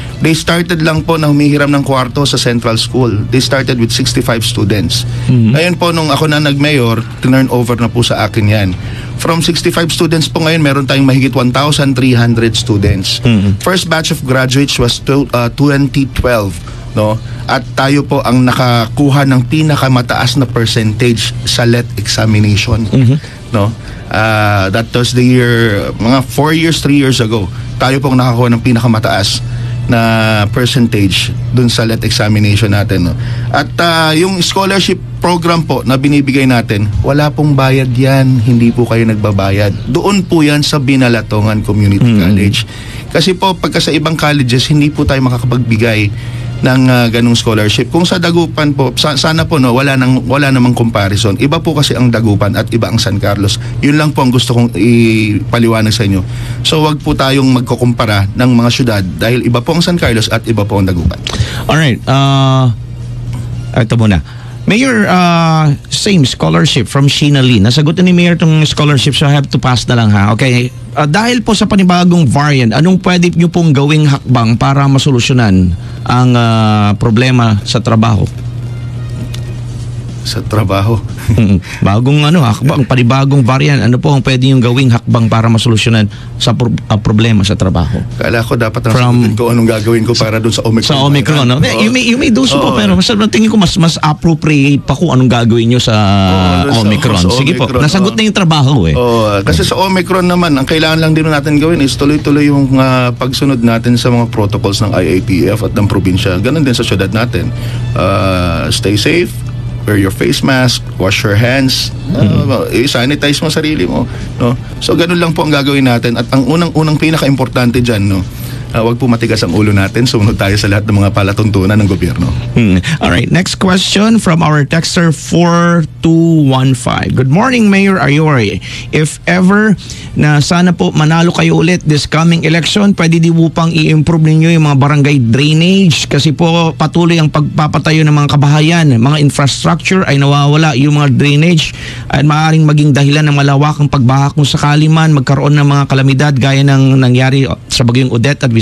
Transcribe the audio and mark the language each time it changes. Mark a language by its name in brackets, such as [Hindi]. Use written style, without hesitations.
[English] They started [Filipino] lang po na humihiram ng kwarto sa Central School. [English] They started with 65 students. [Filipino] Ngayon po, nung ako na nag-mayor, turn over na po sa akin yan. From 65 students po ngayon, meron tayong mahigit 1,300 students. [English] First batch of graduates was 2012. [Filipino] No? At tayo po ang nakakuha ng pinakamataas na percentage sa LET examination. No? [English] That was the year, [Filipino] mga 3 years ago, tayo po ang nakakuha ng pinakamataas na percentage dun sa LET examination natin, no? At yung scholarship program po na binibigay natin, wala pong bayad yan, hindi po kayo nagbabayad. Doon po yan sa Binalatongan Community College. Kasi po pagka sa ibang colleges, hindi po tayo makakapagbigay ng ganung scholarship. Kung sa Dagupan po, sana po wala namang comparison. Iba po kasi ang Dagupan at iba ang San Carlos. Yun lang po ang gusto kong ipaliwanag sa inyo. So wag po tayong magkukumpara ng mga syudad dahil iba po ang San Carlos at iba po ang Dagupan. Alright. Ito muna. Mayor, same scholarship from Sheena Lee. Nasagot na ni Mayor itong scholarship, so I have to pass na lang ha. Okay. Dahil po sa panibagong variant, anong pwede nyo pong gawing hakbang para masolusyonan ang problema sa trabaho? Sa trabaho? Bagong hakbang, panibagong variant, ano po ang pwede nyo gawing hakbang para masolusyonan sa problema sa trabaho? Kala ko dapat sagutin ko anong gagawin ko para doon sa Omicron. Sa Omicron, no? [English] You may do so [Filipino] po, pero tingin ko mas appropriate pa kung anong gagawin nyo sa Omicron. Sige po, nasagot na yung trabaho eh. Kasi sa Omicron naman, ang kailangan lang din natin gawin is tuloy-tuloy yung pagsunod natin sa mga protocols ng IATF at ng probinsya. Ganon din sa syudad natin. [English] Stay safe, wear your face mask, wash your hands, sanitize [Filipino] mo sarili mo, no? So ganun lang po ang gagawin natin, at ang unang pinaka-importante diyan, no, wag po matigas ang ulo natin, sumunod tayo sa lahat ng mga palatuntunan ng gobyerno. [English] Alright, next question from our texter 4215. Good morning, Mayor Ayoy. [Filipino] If ever na sana po manalo kayo ulit this coming election, pwede di po pang i-improve ninyo yung mga barangay drainage, kasi po patuloy ang pagpapatayo ng mga kabahayan, mga infrastructure ay nawawala. Yung mga drainage ay maaaring maging dahilan ng malawakang pagbaha kung sakali man magkaroon ng mga kalamidad gaya ng nangyari sa bagyong Odette at